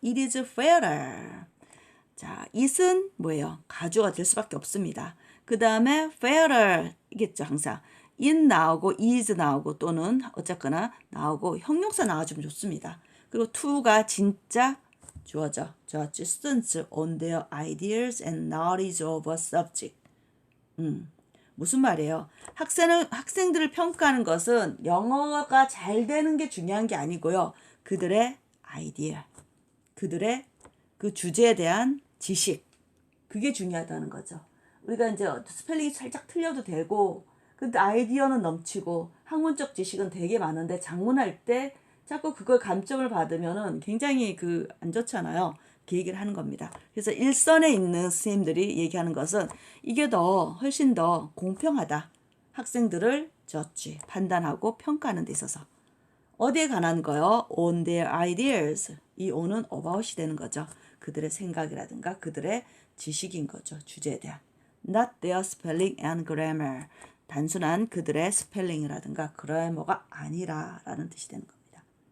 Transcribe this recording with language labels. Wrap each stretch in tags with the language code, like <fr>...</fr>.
<en>It is fairer.</en> <ko>자, it은 뭐예요? 가주어가 될 수밖에 없습니다. 그 다음에 fairer 이겠죠, 항상. it 나오고 is 나오고 또는 어쨌거나 나오고 형용사 나와주면 좋습니다. 그리고 to가 진짜 주어져.</ko> <en>judge students on their ideas and knowledge of a subject.</en> <ko>무슨 말이에요? 학생들을 평가하는 것은 영어가 잘 되는 게 중요한 게 아니고요. 그들의 아이디어, 그들의 그 주제에 대한 지식, 그게 중요하다는 거죠. 우리가 이제 스펠링이 살짝 틀려도 되고, 근데 아이디어는 넘치고 학문적 지식은 되게 많은데 작문할 때 자꾸 그걸 감점을 받으면은 굉장히 안 좋잖아요. 그 얘기를 하는 겁니다. 그래서 일선에 있는 선생님들이 얘기하는 것은 이게 훨씬 더 공평하다. 학생들을 저지 판단하고 평가하는 데 있어서. 어디에 관한 거요?</ko> <en>On their ideas.</en> <ko>이 on은 about이 되는 거죠. 그들의 생각이라든가 그들의 지식인 거죠. 주제에 대한.</ko> <en>Not their spelling and grammar.</en> <ko>단순한 그들의 스펠링이라든가 그래머가 아니라라는 뜻이 되는 겁니다.</ko>